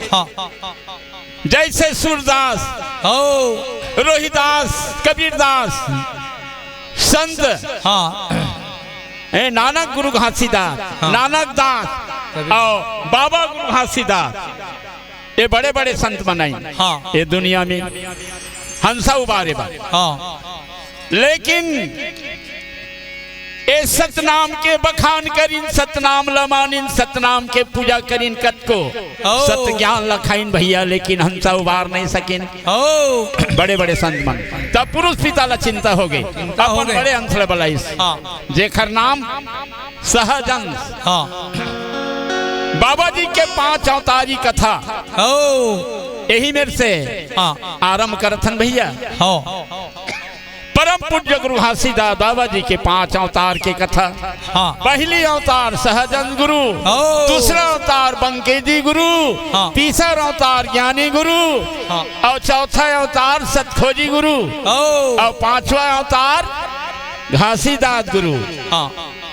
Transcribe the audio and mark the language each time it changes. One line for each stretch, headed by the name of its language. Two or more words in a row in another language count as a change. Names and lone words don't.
Chhattisgarhi: जैसे सूरदास, रोहिदास, कबीरदास, संत नानक गुरु घासीदास, नानक दास और बाबा गुरु घासीदास, ये बड़े बड़े संत बनाई ये दुनिया में हंसा उबारे बा। लेकिन ए सतनाम के बखान करीन, सतनाम लमानिन, सतनाम के पूजा करीन कत को सत ज्ञान लखाइन भैया, लेकिन हंसा उबार नहीं सकिन। बड़े बड़े संत मन तब पुरुष पिता ला चिंता हो गई। अपन बड़े हंसले बलाइस जेखर नाम सहजंस। बाबा जी के 5 अवतारी कथा यही मेरे से आरंभ करथन भैया। परम पूज्य गुरु घासीदास बाबा जी के 5 अवतार के कथा। पहली अवतार सहजन गुरु, दूसरा अवतार बंकेजी गुरु, तीसरा अवतार ज्ञानी गुरु और चौथा अवतार सतखोजी गुरु और 5वां अवतार घासीदास गुरु।